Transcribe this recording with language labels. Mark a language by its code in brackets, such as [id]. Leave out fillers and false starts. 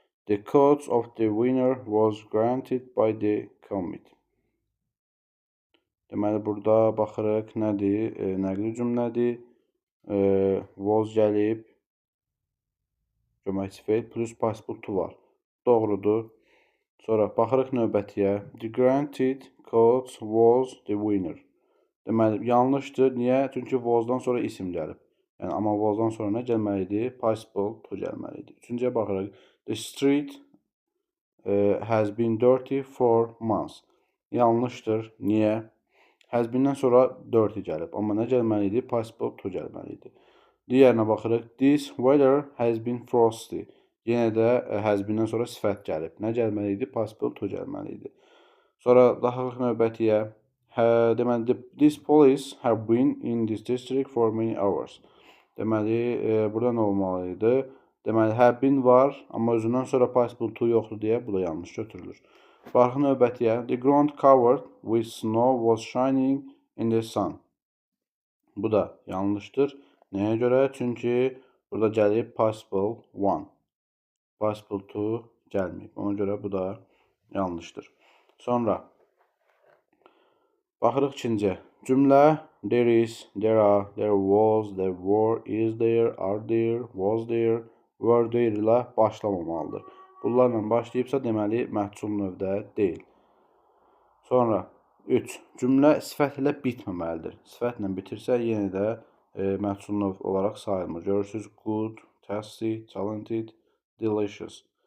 [en] The coach of the winner was granted by the committee. [az] Deməli, burada baxırıq nədir? Nəqli cümlədir. Was gəlib. Köməkçi feil plus participle to var. Doğrudur. Sonra baxırıq növbətiyə. [en] The granted coach was the winner. [az] Deməli, yanlışdır. Niyə? Çünki was-dan sonra isim gəlib. Yəni, amma was-dan sonra nə gəlməlidir? Participle to gəlməlidir. Üçüncüyə baxırıq. [en] The street has been dirty for months. [az] Yanlışdır. Niyə? Has been-dən sonra dirty gəlib. Amma nə gəlməlidir? Participle to gəlməlidir. Digərinə baxırıq. [en] This weather has been frosty. [az] Yenə də has been-dən sonra sifət gəlib. Nə gəlməlidir? Participle to gəlməlidir. Sonra baxırıq növbətiyə. Deməli, [en] this police have been in this district for many hours. [az] Deməli, burada nə olmalıydı? Deməli, have been var, amma özündən sonra participle to yoxdur deyə bu da yanlış götürülür. Baxın növbətiyə. [en] The ground covered with snow was shining in the sun. [az] Bu da yanlışdır. Nəyə görə? Çünki burada gəlib participle one. Participle to gəlməyib. Ona görə bu da yanlışdır. Sonra baxırıq ikinciyə. Cümlə there is, there are, there was, there were, is there, are there, was there, were there ilə başlamamalıdır. Bunlarla başlayıbsa deməli məhsul növdə deyil. Sonra 3. Cümlə sifət ilə bitməməlidir. Sifətlə bitirsə yenə də məhsul növ olaraq sayılmır. Görürsünüz good, tasty, talented, delicious.